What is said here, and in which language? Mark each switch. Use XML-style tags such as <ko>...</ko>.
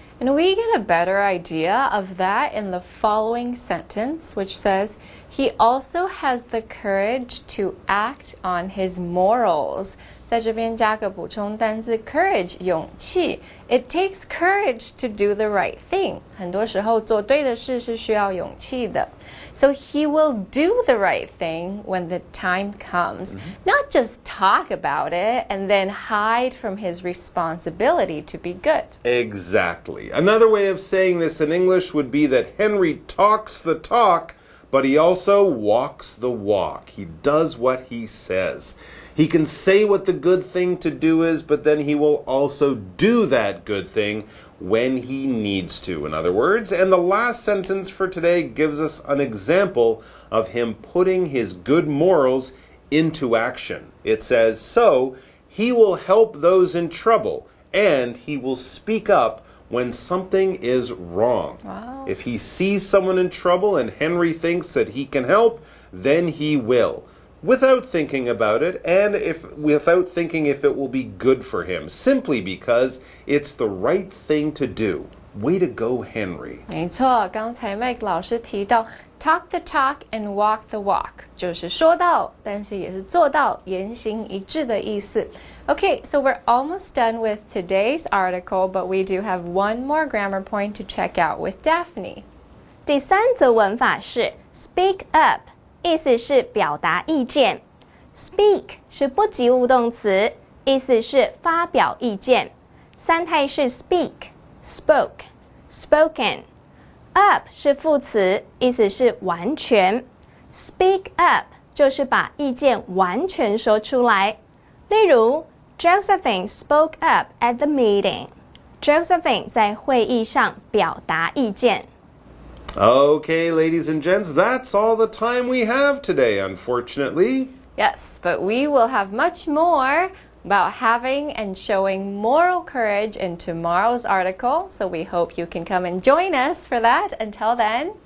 <en>And we get a better idea of that in the following sentence, which says, he also has the courage to act on his morals.</en> <zh>在这边加个补充单字</zh> <en>courage 勇气 It takes courage to do the right thing.</en> <zh>很多时候做对的事是需要勇气的。</zh> <en>So he will do the right thing when the time comes. Not just talk about it and then hide from his responsibility to be good. Exactly. Another way of saying this in English would be that Henry talks the talk, but he also walks the walk. He does what he says. He can say what the good thing to do is, but then he will also do that good thing when he needs to, in other words. And the last sentence for today gives us an example of him putting his good morals into action. It says, so he will help those in trouble, and he will speak up when something is wrong. Wow. If he sees someone in trouble and Henry thinks that he can help, then he will, without thinking about it, and without thinking if it will be good for him, simply because it's the right thing to do. Way to go, Henry.</en> <zh>没错，刚才 Mike 老师提到</zh> <en>talk the talk and walk the walk，</en> <zh>就是说到，但是也是做到，言行一致的意思。</zh> <en>Okay, so we're almost done with today's article, but we do have one more grammar point to check out with Daphne.</en> <zh>第3则文法是 speak up， 意思是表达意见。 speak 是不及物动词，意思是发表意见。三态是 speak、spoke、spoken。up 是副词，意思是完全。 speak up 就是把意见完全说出来。</zh> <en>例如 Josephine spoke up at the meeting.</en> <zh>Josephine 在会议上表达意见。</zh> <en>Okay, ladies and gents, that's all the time we have today, unfortunately. Yes, but we will have much more about having and showing moral courage in tomorrow's article, so we hope you can come and join us for that. Until then,</en>